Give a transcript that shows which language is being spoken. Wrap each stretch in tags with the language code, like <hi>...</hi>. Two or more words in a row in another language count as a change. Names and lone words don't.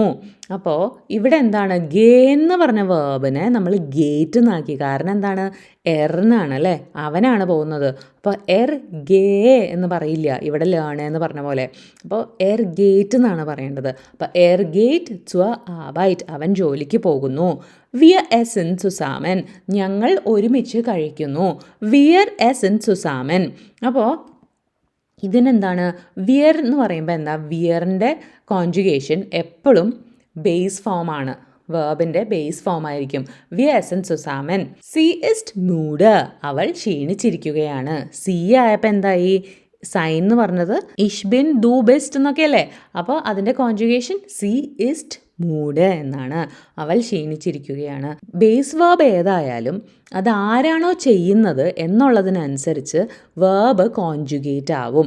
<ml>അപ്പോൾ ഇവിടെ എന്താണ്, ഗേ എന്ന് പറഞ്ഞ വേർബിനെ നമ്മൾ ഗേറ്റ് എന്നാക്കി. കാരണം എന്താണ്, എറിനാണ് അല്ലേ, അവനാണ് പോകുന്നത്. അപ്പോൾ</ml> <de>er geh</de> <ml>എന്ന് പറയില്ല, ഇവിടെ ലേൺ എന്ന് പറഞ്ഞ പോലെ. അപ്പോൾ</ml> <de>er geht</de> <ml>എന്നാണ് പറയേണ്ടത്. അപ്പോൾ</ml> <de>er geht zur Arbeit,</de> <ml>അവൻ ജോലിക്ക് പോകുന്നു.</ml> <de>Wir essen zusammen,</de> <ml>ഞങ്ങൾ ഒരുമിച്ച് കഴിക്കുന്നു.</ml> <de>Wir essen zusammen.</de> <ml>അപ്പോൾ ഇതിനെന്താണ്, വിയർ എന്ന് പറയുമ്പോൾ എന്താ, വിയറിൻ്റെ കോൺജുഗേഷൻ എപ്പോഴും</ml> <en>base form,</en> <ml>വേർബിൻ്റെ</ml> <en>base form</en> <ml>ആയിരിക്കും.</ml> <de>Wir essen zusammen. Sie ist müde,</de> <ml>അവൾ ക്ഷീണിച്ചിരിക്കുകയാണ്. സി ആയപ്പോൾ എന്തായി, സൈൻ എന്ന് പറഞ്ഞത്</ml> <de>ich bin du bist</de> <ml>എന്നൊക്കെ അല്ലേ. അപ്പോൾ അതിൻ്റെ കോൺജുഗേഷൻ</ml> <de>sie ist müde</de> <ml>എന്നാണ്. അവൾ ക്ഷീണിച്ചിരിക്കുകയാണ്.</ml> <en>base verb</en> <ml>ഏതായാലും അത് ആരാണോ ചെയ്യുന്നത് എന്നുള്ളതിനനുസരിച്ച് വേർബ് കോൺജുഗേറ്റ് ആവും.</ml>